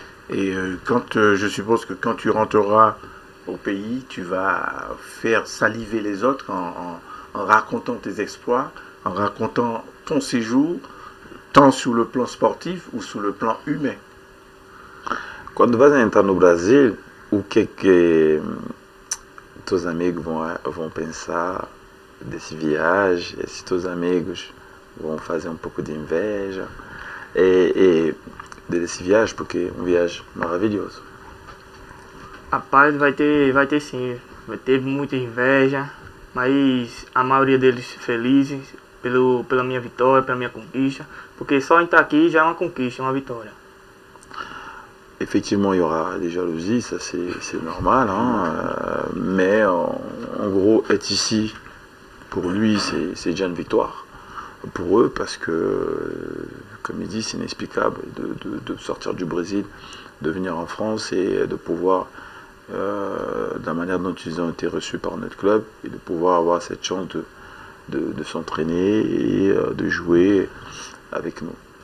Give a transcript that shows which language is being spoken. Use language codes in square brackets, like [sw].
[fr] Et je suppose que quand tu rentreras au pays, tu vas faire saliver les autres en racontant tes exploits, en racontant ton séjour, tant sur le plan sportif ou sur le plan humain. [pt] Quando vas entrar no Brasil, o que teus amigos vão pensar desse viagem? Se teus amigos vão fazer um pouco de inveja desse viagem, porque é um viagem maravilhoso. Rapaz, vai ter sim, vai ter muita inveja, mas a maioria deles felizes pela minha vitória, pela minha conquista, porque só em estar aqui já é uma conquista, uma vitória. [fr] Effectivement, il y aura des jalousies, ça c'est normal, hein, mais en gros, être ici, pour lui, c'est déjà une victoire. Pour eux, parce que, comme il dit, c'est inexplicable de sortir du Brésil, de venir en France et de pouvoir, de la manière dont ils ont été reçus par notre club, et de pouvoir avoir cette chance de s'entraîner et de jouer avec nous.